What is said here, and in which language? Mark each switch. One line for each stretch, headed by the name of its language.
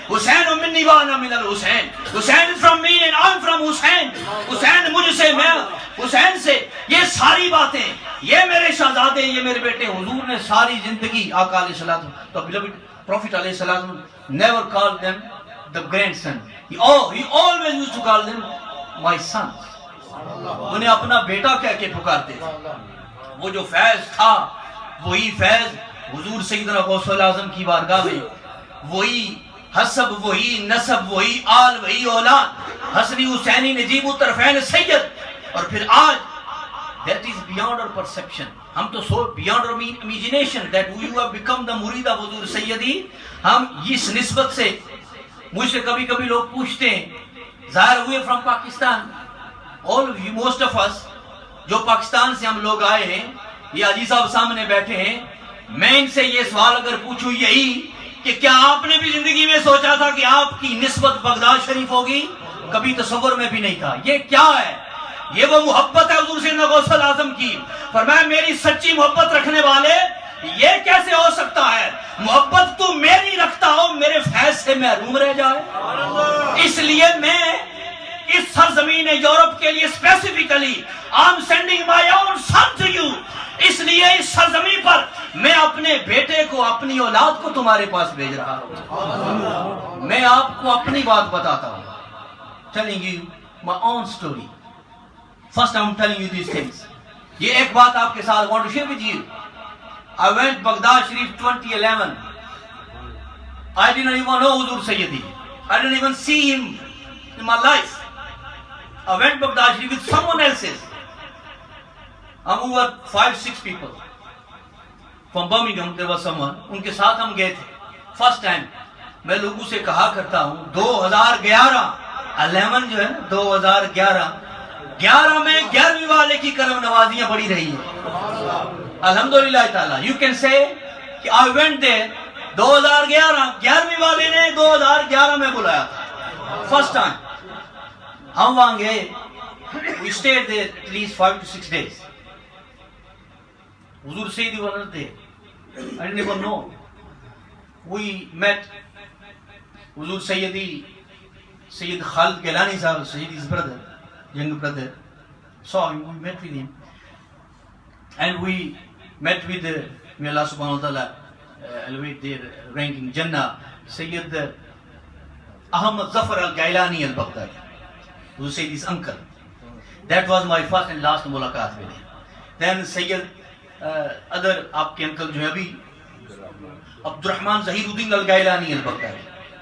Arabic: حسین منی وانا من الحسین،
Urdu: حسین
English: from me and I'm from
Urdu: حسین، حسین مجھ سے، میں حسین سے. یہ ساری باتیں، یہ میرے شہزادے، یہ میرے بیٹے. حضور نے ساری زندگی آقا علیہ السلام، تو Prophet علیہ السلام
English: never called them the grandson. He always used to call them my son.
Urdu: انہیں اپنا بیٹا کہہ کے پکارتے تھے. وہ جو فیض تھا، وہی فیض حضور سیدنا غوث الاعظم کی بارگاہ میں، وہی حسب، وہی نسب، وہی آل، وہی اولاد، حسنی حسینی نجیب الطرفین سید. اور پھر آج
English: that is beyond our perception.
Urdu: ہم تو
English: so beyond our imagination that you have become the مرید of حضور سیدی.
Urdu: ہم اس نسبت سے، مجھ سے کبھی کبھی لوگ پوچھتے ہیں، ظاہر ہوئے from Pakistan,
English: all of you, most of us
Urdu: جو پاکستان سے ہم لوگ آئے ہیں، یہ حاجی صاحب سامنے بیٹھے ہیں، میں ان سے یہ سوال اگر پوچھوں یہی کہ کیا آپ نے بھی زندگی میں سوچا تھا کہ آپ کی نسبت بغداد شریف ہوگی؟ کبھی تصور میں بھی نہیں تھا. یہ کیا ہے؟ یہ وہ محبت ہے حضور سیدنا غوث الاعظم کی. فرمایا میری سچی محبت رکھنے والے یہ کیسے ہو سکتا ہے محبت تو میری رکھتا ہو میرے فیض سے محروم رہ جائے؟ اس لیے میں اس سرزمین یورپ کے لیے specifically
English: I'm sending my own son to you.
Urdu: اس لیے اس سرزمین پر میں اپنے بیٹے کو اپنی اولاد کو تمہارے پاس بھیج رہا ہوں. میں آپ کو اپنی بات بتاتا ہوں.
English: Telling you my own story. First I'm telling you these things.
Urdu: یہ ایک بات آپ کے ساتھ
English: I want to share with you. I went Baghdad Sharif 2011. I didn't even know Huzur Sayyidi. I didn't even see him in my life. I went Baghdad Sharif with someone else's. ہم over 5-6 people from Birmingham. There was someone.
Urdu: ان کے ساتھ ہم گئے تھے.
English: First time
Urdu: میں لوگوں سے کہا کرتا ہوں 2011 جو ہے نا 2011 میں 11ویں والے کی کرم نوازیاں بڑی رہی ہیں الحمدللہ تعالی.
English: You can say
Urdu: کہ
English: I went there 2011
Urdu: والے نے 2011 میں بلایا تھا.
English: First time
Urdu: ہم وہاں گئے.
English: We stayed there at least 5 to 6 days. Huzur Sayyidi was not there. I didn't even know. We met Huzur Sayyidi, Sayyid Khalid Gilani sahab, Sayyidi's brother, younger brother. Saw him, we met with him. And we met with may Allah subhanahu wa ta'ala elevate their ranking Jannah, Sayyid Ahmad Zafar al-Gailani al-Baghdadi, Huzur Sayyidi's uncle. That was my first and last mulaqat with him. Then Sayyid other
Urdu: آپ کے uncle جو ہے ابھی عبد الرحمن ظہیر الدین الگائلانی al Baghdadi.